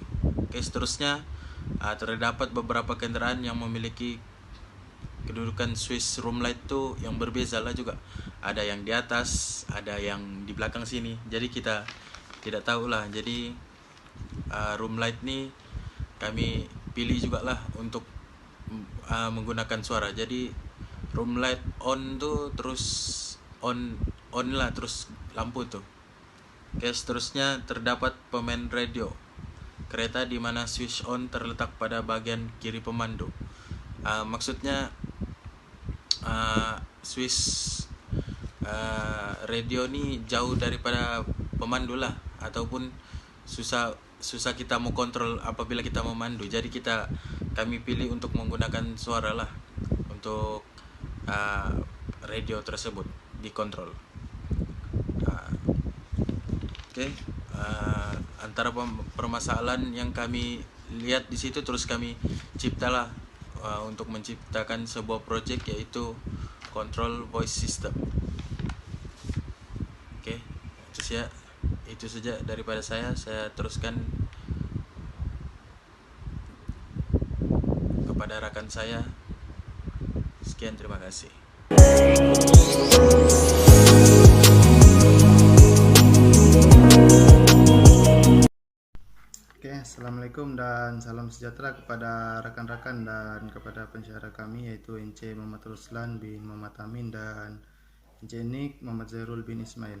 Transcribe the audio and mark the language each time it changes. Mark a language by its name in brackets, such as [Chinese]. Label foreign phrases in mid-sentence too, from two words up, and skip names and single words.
[Malay] Oke, seterusnya terdapat beberapa kenderaan yang memiliki kedudukan [English] switch room light [Malay] tu yang berbeza lah juga. Ada yang di atas, ada yang di belakang sini. Jadi kita tidak tahulah. Jadi [English] room light [Malay] ni kami pilih jugalah untuk menggunakan suara. Jadi [English] room light on [Malay] tu terus on lah, terus lampu tu. Oke, seterusnya terdapat pemain radio kereta di mana [English] switch on [Malay] terletak pada bagian kiri pemandu. Maksudnya [English] switch radio [Malay] ni jauh daripada pemandu lah, ataupun susah kita mau kontrol apabila kita memandu. Jadi kami pilih untuk menggunakan suara lah untuk radio tersebut dikontrol. Oke, antara permasalahan yang kami lihat di situ, terus kami ciptalah untuk menciptakan sebuah project, yaitu [English] control voice system. [Malay] Oke, itu saja daripada saya teruskan kepada rakan saya. Sekian, terima kasih. Oke, assalamualaikum dan salam sejahtera kepada rakan-rakan dan kepada pensyarah kami, yaitu Encik Muhammad Roslan bin Muhammad Amin dan Encik Nik Muhammad Zairul bin Ismail.